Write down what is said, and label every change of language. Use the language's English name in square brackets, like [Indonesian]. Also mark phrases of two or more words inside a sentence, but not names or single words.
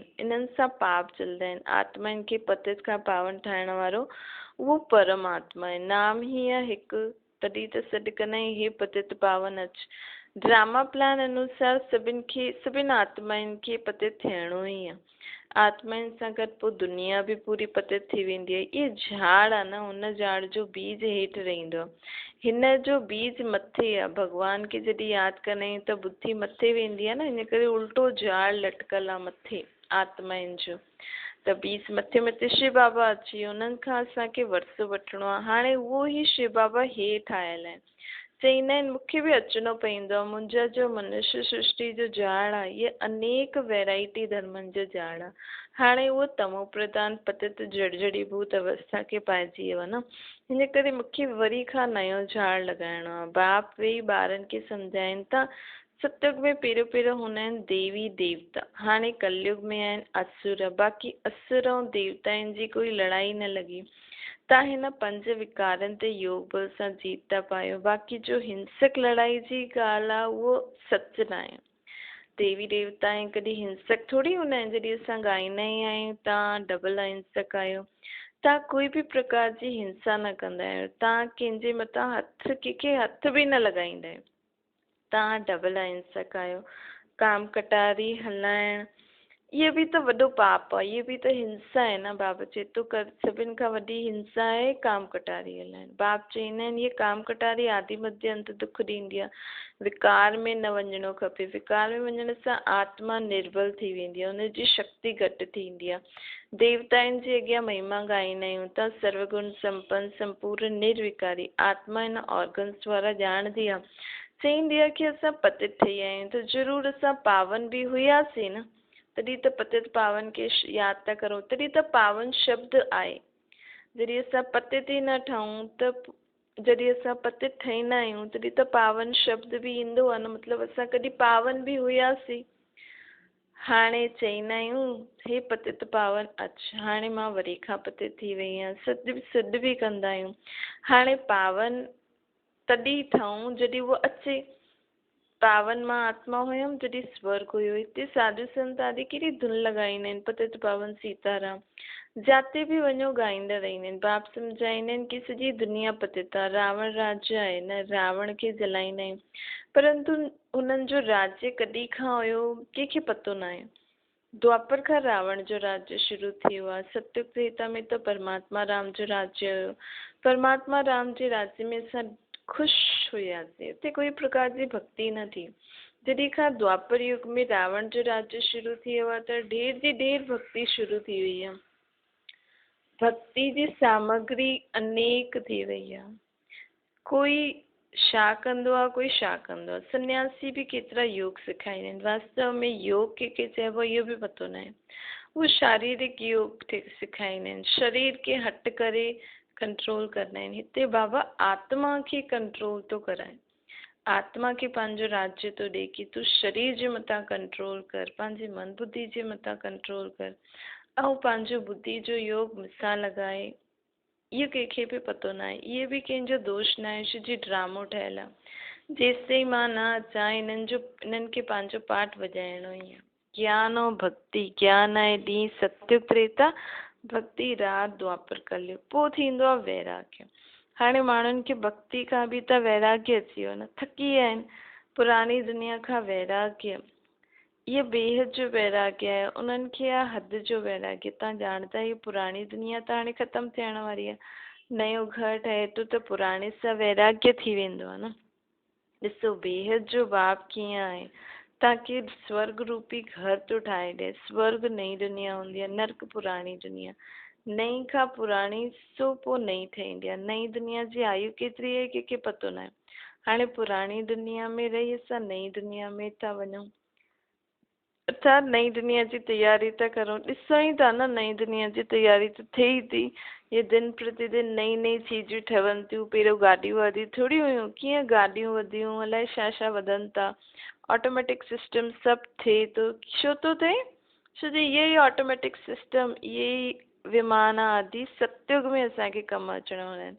[Sindhi] इन्हनि सां पाप जलंदा आहिनि। आत्मा खे पतित खां पावन ठाहिण वारो उहो परमात्मा आहे। नाम ई आहे हिकु, तॾहिं त सॾु कंदा आहियूं हे पतित पावन अच। ड्रामा प्लान अनुसार सभिनि आत्माउनि खे पतित थियणो ई आहे। आत्माउनि सां गॾु पोइ दुनिया बि पूरी पतित थी वेंदी आहे। इहे झाड़ आहे न, हुन झाड़ जो बीज हेठि रहंदो आहे। हिन जो बीज मथे आहे। भॻवान खे जॾहिं यादि कंदा आहियूं त बुद्धि मथे वेंदी आहे न, इन करे उल्टो झाड़ लटकल आहे मथे आत्माउनि जो। त बीज मथे मथे शिव बाबा अची वियो। उन्हनि खां असांखे वरसो वठिणो आहे। हाणे उहो ई शिव बाबा हेठि आयल आहिनि। चईंदा आहिनि मूंखे बि अचिणो पवंदो आहे। मुंहिंजा जो मनुष्य सृष्टि जो झाड़ आहे, इहे अनेक वैरायटी धर्मनि जो झाड़ आहे। हाणे उहो तमो प्रधान पतित जड़जड़ीभूत अवस्था खे पाइजी वियो आहे न। हिन करे मूंखे वरी खां नयो झाड़ लॻाइणो आहे। बाप वेही ॿारनि खे सम्झाइनि था। सतयुग में पहिरियों हूंदा आहिनि देवी देवता, हाणे कलयुग में आहिनि असुर। बाक़ी असुर ऐं देवताउनि जी कोई लड़ाई न लॻी। तव्हां हिन पंज विकारनि ते योग बल सां जीत था पायो। बाक़ी जो हिंसक लड़ाई जी ॻाल्हि आहे उहो सच न आहे। देवी देवता ऐं कॾहिं हिंसक थोरी हूंदा आहिनि। जॾहिं असां ॻाईंदा ई आहियूं तव्हां डबल अहिंसक आहियो। तव्हां कोई बि प्रकार जी हिंसा न कंदा आहियो। तव्हां कंहिंजे मथां कंहिंखे हथ बि न लॻाईंदा आहियो। तव्हां डबल अहिंसक आहियो। काम कटारी हलाइण इहो बि त वॾो पाप आहे। इहो बि त हिंसा आहे न। बाबा चए थो कर सभिनि खां वॾी हिंसा आहे काम कटारी हलाइण। बाप चईंदा आहिनि इहे काम कटारी आदि मध्य अंत दुख ॾींदी आहे। विकार में न वञिणो खपे। विकार में वञण सां आत्मा निर्बल थी वेंदी आहे, हुनजी शक्ति घटि थींदी आहे। देवताउनि जे अॻियां महिमा ॻाईंदा आहियूं त सर्वगुण संपन्न संपूर्ण निर्विकारी आत्मा हिन ऑर्गन्स वारा ॼाणंदी आहे। चईंदी आहे की असां पतित ठही आहियूं त ज़रूरु असां पावन बि हुआसीं न, तॾहिं त पतित पावन खे यादि था करूं। तॾहिं त पावन शब्द आहे। जॾहिं असां पतित ई न ठहूं त जॾहिं असां पतित ठहींदा आहियूं तॾहिं त पावन शब्द बि ईंदो आहे न। मतिलबु असां कॾहिं पावन बि हुआसीं। हाणे चईंदा आहियूं हे पतित पावन अच। हाणे मां वरी खां पतित थी वई आहियां। सिद्ध बि कंदा आहियूं। हाणे पावन तॾहिं ठहूं जॾहिं उहो अचे। पावन मां आत्मा हुयमि जॾहिं स्वर्ग हुयो। हिते साधु संत आदि कहिड़ी धुन लॻाईंदा आहिनि पतित पावन सीताराम। जाते बि वञो ॻाईंदा रहंदा आहिनि। बाप सम्झाईंदा आहिनि की सॼी दुनिया पतित आहे। रावण राज्य आहे न, रावण खे जलाईंदा आहियूं। परंतु हुननि जो राज्य कॾहिं खां हुयो कंहिंखे पतो न आहे। द्वापर खां रावण जो राज्य शुरू थियो आहे। सत्युग त्रेता में त परमात्मा राम जो राज्य हुयो। परमात्मा राम जे राज्य में असां ख़ुशि हुआसीं। उते कोई प्रकार जी भक्ति न थी। जॾहिं खां द्वापर युग में रावण जो राज्य शुरू थी वियो आहे त ढेर जी ढेर भक्ति शुरू थी वई आहे। भक्ति जी सामग्री अनेक थी वई आहे। कोई छा कंदो आहे, कोई छा कंदो आहे। सन्यासी भी केतिरा योग सेखारींदा आहिनि। वास्तव में योग कंहिंखे चइबो इहो बि पतो न आहे। वो शारीरिक योग सेखारींदा आहिनि। शरीर खे हट करे कंट्रोल कंदा आहिनि। हिते बाबा आत्मा खे कंट्रोल थो कराए। आत्मा खे पंहिंजो राज्य थो ॾे कि तूं शरीर जे मथां कंट्रोल कर, पंहिंजे मन बुद्धि जे मथां कंट्रोल कर ऐं पंहिंजो बुद्धि जो योग मूंसां लॻाए। इहो कंहिंखे बि पतो न आहे। इहे बि कंहिंजो दोष न आहे, छो जी ड्रामो ठहियल आहे। जेसिताईं मां न अचां इन्हनि खे पंहिंजो पाठ वॼाइणो ई आहे। ज्ञान ऐं भक्ति। ज्ञान आहे ॾींहुं सत्युग त्रेता, भक्ति रात द्वापर कलयुग। पोइ थींदो आहे वैराग्य। हाणे माण्हुनि खे भक्ति खां बि त वैराग्य अची वियो न, थकी विया आहिनि पुरानी दुनिया खां। वैराग्य ये बेहद जो वैराग्य आहे। उन्हनि खे आहे हद जो वैराग्य। तव्हां ॼाणदा आहियो पुरानी दुनिया त हाणे ख़तमु थियण वारी आहे। नयो घर ठहे थो त पुराणे सां वैराग्य थी वेंदो आहे न। ॾिसो बेहद जो भाव कीअं आहे। तव्हांखे स्वर्ग रूपी घर थो ठाहे ॾे। स्वर्ग नई दुनिया हूंदी आहे, नर्क पुराणी दुनिया। नई खां पुराणी सो पोइ नई ठहींदी आहे। नई दुनिया जी आयु केतिरी आहे कंहिंखे पतो न आहे। हाणे पुराणी दुनिया में रही असां नई दुनिया में था वञूं। असां नई दुनिया जी तयारी था करूं। ॾिसूं ई था न नई दुनिया जी तयारी त थिए ई थी। ये दिन प्रतिदिन नई नई चीजूं ठहनि थियूं। पहिरियों गाॾियूं वाॾियूं थोड़ी हुयूं। कीअं गाॾियूं वधियूं, अलाए छा छा वधनि था। [English] automatic system [Sindhi] सभु थिए थो। छो थो थिए? छो जो इहे ई [English] automatic system, [Sindhi] इहे ई विमान आदि सतयुग में असांखे कमु अचण वारा आहिनि।